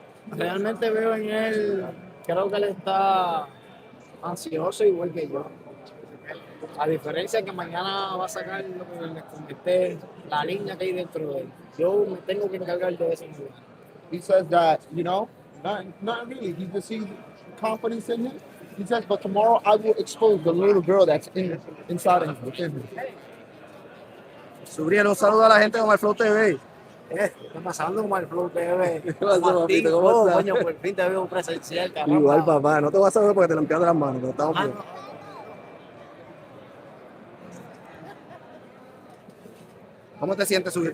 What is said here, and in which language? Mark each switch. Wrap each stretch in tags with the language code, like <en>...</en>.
<es>Realmente veo en él, creo que él está ansioso igual que yo. A diferencia que mañana va a sacar lo que les comenté, la niña que hay dentro de él. Yo me tengo que encargar de eso.</es> <en>He says that, you know, not really. He just sees confidence in him. He says, but tomorrow I will expose the little girl that's inside of him, within him.</en> <es>Subriel, un saludo a la gente de OmarFlowTv. ¿Qué está pasando con OmarFlowTv? ¿Qué pasó, papito? ¿Cómo estás? Coño, por fin te veo presencial, caramba. Igual, papá. No te vas a ver porque te limpiaste las manos, pero estamos bien. ¿Cómo te sientes, Subriel?</es>